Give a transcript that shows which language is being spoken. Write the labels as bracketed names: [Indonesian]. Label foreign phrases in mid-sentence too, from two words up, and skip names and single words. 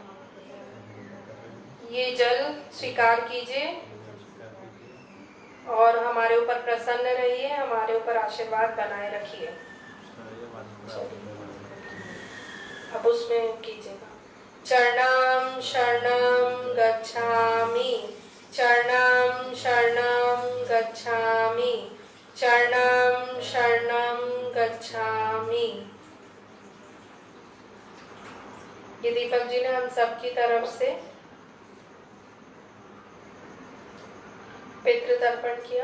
[Hindi] ये जल स्वीकार कीजिए और हमारे ऊपर प्रसन्न रहिए, हमारे ऊपर आशीर्वाद बनाए रखिए। अब उसमें कीजिएगा। [Pali] चरणम शरणम गच्छामि, चरणम शरणम गच्छामि, चरणम शरणम गच्छामि। [Hindi] ये दीपक जी ने हम सबकी तरफ से पितृ तर्पण किया।